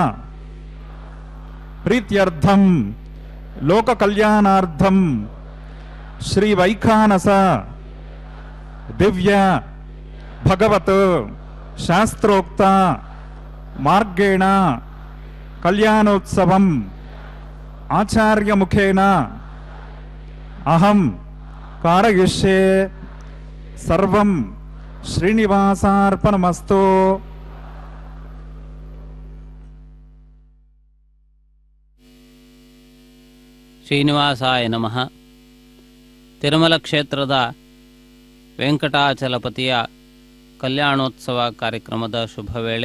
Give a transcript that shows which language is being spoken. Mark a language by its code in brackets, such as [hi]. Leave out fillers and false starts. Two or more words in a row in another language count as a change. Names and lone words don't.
[sa] ప్రీత్యర్థం లోక కళ్యాణార్థం శ్రీ వైఖానస దివ్య భగవత్ శాస్త్రోక్త మార్గేణ కళ్యాణోత్సవం ఆచార్యముఖేన అహం కారయిష్యే సర్వం శ్రీనివాసార్పణమస్తు. ಶ್ರೀನಿವಾಸಾಯ ನಮಃ. [kn] ತಿರುಮಲ ಕ್ಷೇತ್ರದ ವೆಂಕಟಾಚಲಪತಿಯ ಕಲ್ಯಾಣೋತ್ಸವ ಕಾರ್ಯಕ್ರಮದ ಶುಭ ವೇಳೆ.